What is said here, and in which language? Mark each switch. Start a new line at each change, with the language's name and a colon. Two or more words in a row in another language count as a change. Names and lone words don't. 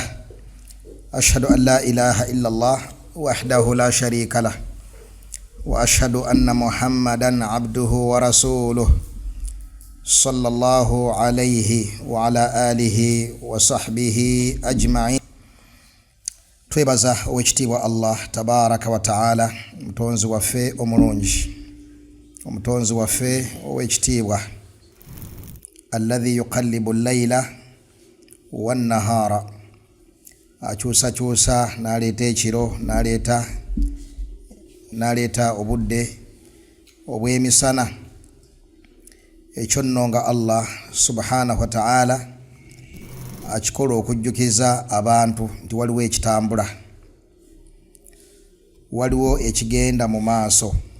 Arabic: أشهد أن لا إله إلا الله وحده لا شريك له وأشهد أن محمدا عبده ورسوله صلى الله عليه وعلى آله وصحبه أجمعين.
Ganda: twebaza owekitiibwa
Arabic: الله تبارك وتعالى,
Ganda: omutonzi waffe omulungi, omutonzi waffe owekitiibwa,
Arabic: الذي يقلب الليل والنهار,
Ganda: akyusakyusa n'aleeta ekiro, n'aleeta obudde obw'emisana. Ekyo nno nga
Arabic: الله سبحانه وتعالى
Ganda: akikola okujjukiza abantu nti waliwo ekitambula, waliwo ekigenda mu maaso.